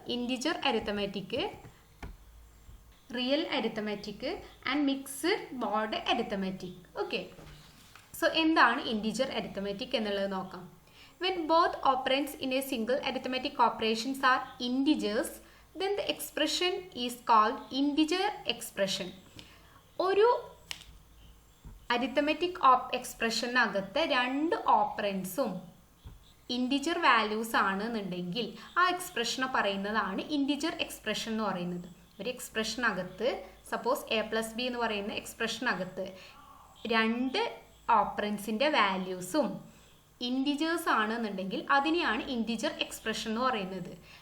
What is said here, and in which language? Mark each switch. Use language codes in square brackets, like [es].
[en] Integer arithmetic, real arithmetic and mixed mode arithmetic. [ml] Okay, so എന്താണ് integer arithmetic എന്നുള്ളത് നോക്കാം. [en] When both operands in a single arithmetic operations are integers, then the expression is called integer expression. [ml] ഒരു arithmetic എക്സ്പ്രഷനകത്ത് രണ്ട് ഓപ്പറൻസും integer values ആണെന്നുണ്ടെങ്കിൽ ആ എക്സ്പ്രഷനെ പറയുന്നതാണ് integer expression എന്ന് പറയുന്നത്. ഒരു എക്സ്പ്രഷനകത്ത് സപ്പോസ് a+b എന്ന് പറയുന്ന എക്സ്പ്രഷനകത്ത് രണ്ട് ഓപ്പറൻസിൻ്റെ വാല്യൂസും ഇൻറ്റിജേഴ്സ് ആണെന്നുണ്ടെങ്കിൽ അതിനെയാണ് ഇൻറ്റിജർ എക്സ്പ്രഷൻ എന്ന് പറയുന്നത്.